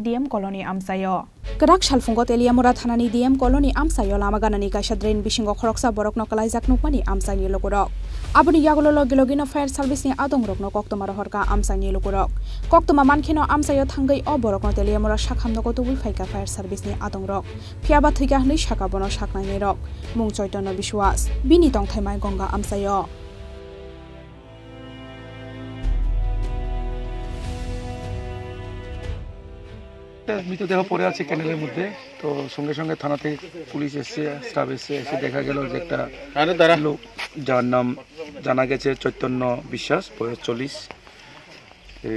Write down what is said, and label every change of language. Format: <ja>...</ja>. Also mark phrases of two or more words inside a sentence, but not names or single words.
<trp>DM koloni amsayo Kerak salfunggo Teliamura thanani DM koloni amsayo lama ganani kasadren bisingo khoroksa borokno kalaijak nukmani amsaini lokorok aboni yagolo logilogino fire service ni adong rokno koktoma rohorka amsaini lokorok koktoma mankhino amsayo thangai o borokno Teliamura sakhamno kotubui phaika fire service ni adong rok phiaba thuika hnui saka bono saknai rok mung Chaitanya Biswas bini tong thaimai gongga amsayo</trp> <bn>মৃতদেহ পড়ে আছে ক্যানেলের মধ্যে তো সঙ্গে সঙ্গে থানা থেকে পুলিশ এসে স্টাফ এসে দেখা গেল যে একটা লোক যার নাম জানা গেছে চৈতন্য বিশ্বাস বয়স 40 এই</bn>